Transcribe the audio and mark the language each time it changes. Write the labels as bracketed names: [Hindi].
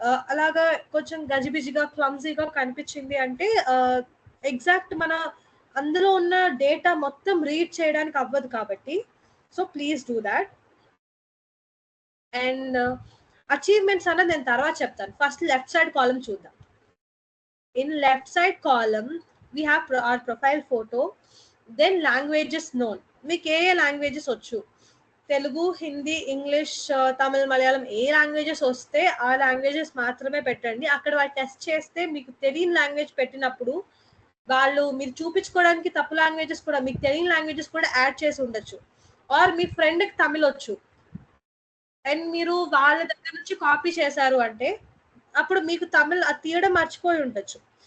[Telugu] అలాగా కొంచెం గజిబిజిగా, క్లమ్జీగా కనిపించింది అంటే ఎగ్జాక్ట్ మన అందులో ఉన్న డేటా మొత్తం రీడ్ చేయడానికి అవ్వదు కాబట్టి, [English] So please do that. [Telugu] And achievements అన్నది నేను తర్వాత చెప్తాను. ఫస్ట్ లెఫ్ట్ సైడ్ కాలమ్ చూద్దాం. [English] In left side column, we have our profile photo, then languages known. [Telugu] మీకు ఏ లాంగ్వేజెస్ వచ్చు? తెలుగు, హిందీ, ఇంగ్లీష్, తమిళ్, మలయాళం ఏ లాంగ్వేజెస్ వస్తే ఆ లాంగ్వేజెస్ మాత్రమే పెట్టండి. అక్కడ వాళ్ళు టెస్ట్ చేస్తే మీకు తెలియని లాంగ్వేజ్ పెట్టినప్పుడు వాళ్ళు మీరు చూపించుకోవడానికి తప్పు లాంగ్వేజెస్ కూడా మీకు తెలియని లాంగ్వేజెస్ కూడా యాడ్ చేసి ఉండొచ్చు. ఆర్ మీ ఫ్రెండ్‌కి తమిళ్ వచ్చు. అండ్ మీరు వాళ్ళ దగ్గర నుంచి కాపీ చేశారు అంటే, అప్పుడు మీకు తమిళ్ అది తీయడం మర్చిపోయి ఉండొచ్చు.